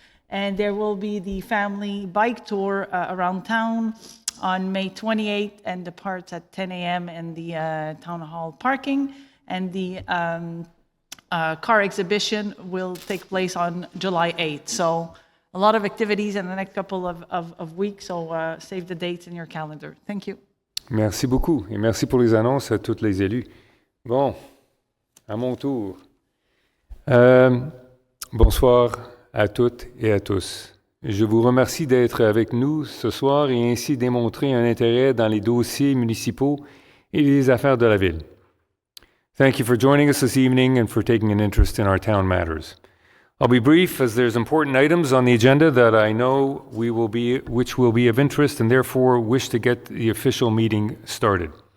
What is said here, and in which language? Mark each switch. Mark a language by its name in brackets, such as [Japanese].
[English] And there will be the family bike tour around town on May 28th and departs at 10 a.m. in the town hall parking. And the car exhibition will take place on July 8th. So a lot of activities in the next couple of weeks. So save the dates in your calendar. Thank you. [French] Merci beaucoup. Et merci pour les annonces à tous les élus. Bon, à mon tour. Bonsoir à toutes et à tous. Je vous remercie d'être avec nous ce soir et ainsi démontrer un intérêt dans les dossiers municipaux et les affaires de la ville. [English] Thank you for joining us this evening and for taking an interest in our town matters. I'll be brief as there's important items on the agenda that I know which will be of interest and therefore wish to get the official meeting started.